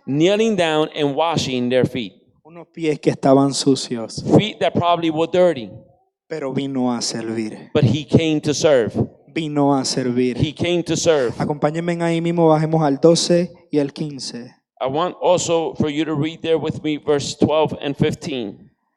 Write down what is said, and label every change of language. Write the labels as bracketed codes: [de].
[en] kneeling down and washing their feet. [es] Unos pies que estaban sucios, [en] Feet that probably were dirty, [es] pero vino a servir. [en] but he came to serve. [es] Vino a servir. [en] He came to serve. [es] Acompáñenme ahí mismo, bajemos al 12 y al 15. [en] I want also for you to read there with me verse 12 and 15.